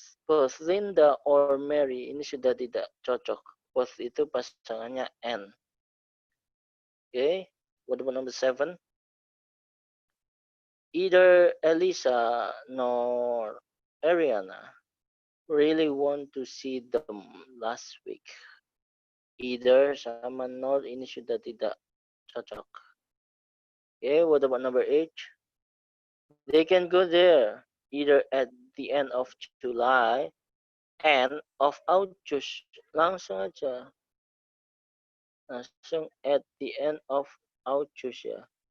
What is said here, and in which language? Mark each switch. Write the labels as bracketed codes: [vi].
[en] Both Linda or Mary [id] ini sudah tidak cocok. Both itu pasangannya and. [en] Okay, what about number 7? Either Elisa nor Ariana really want to see them last week. [id] Either sama nor ini sudah tidak cocok. [en] Okay, what about number 8? They can go there either at the end of July and of August. [id] Langsung aja. [en] Langsung at the end of August ya.